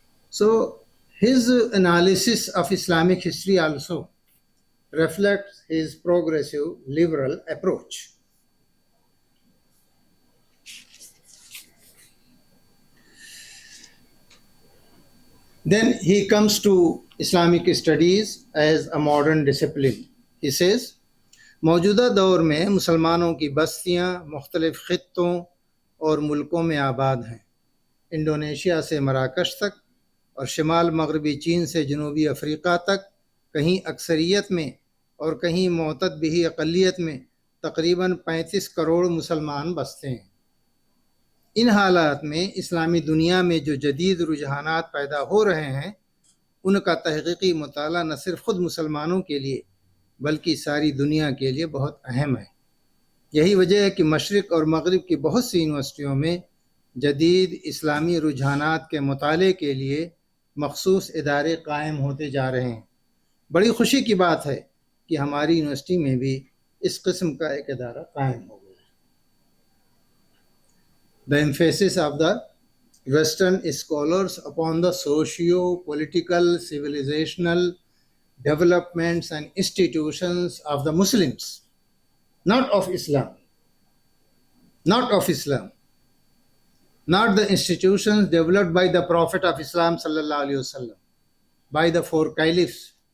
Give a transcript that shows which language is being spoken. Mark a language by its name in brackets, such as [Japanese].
[English] So his analysis of Islamic history also reflects his progressive liberal approach. Then he comes to Islamic studies as a modern discipline. [Hindi] He says, मौजूदा दौर में मुसलमानों की बस्तियां मुख्तलिफ खित्तों और मुल्कों में आबाद हैं. इंडोनेशिया से मराकश तक और शिमाल मगरबी चीन से जनूबी अफ्रीका तक कहीं अक्सरियत में और कहीं मोतद बिही अक़लियत में तकरीबन 35 करोड़ मुसलमान बसते हैं. इन हालात में इस्लामी दुनिया में जो जदीद रुझानात पैदा हो रहे हैं उनका तहक़ीक़ी मुताला न सिर्फ ख़ुद मुसलमानों के लिए बल्कि सारी दुनिया के लिए बहुत अहम है. यही वजह है कि मशरिक़ और मग़रिब की बहुत सी यूनिवर्सिटियों में जदीद इस्लामी रुझानात के मुताले के लिए मखसूस इदारे कायम होते जा रहे हैं. बड़ी खुशी की बात है कि हमारी यूनिवर्सिटी में भी इस किस्म का एक इदारा कायम हो गया. [English] The emphasis of the Western scholars upon the socio-political, civilizational developments and institutions of the Muslims, not of Islam, not the institutions developed by the Prophet of Islam sallallahu alaihi wasallam, by the four caliphs.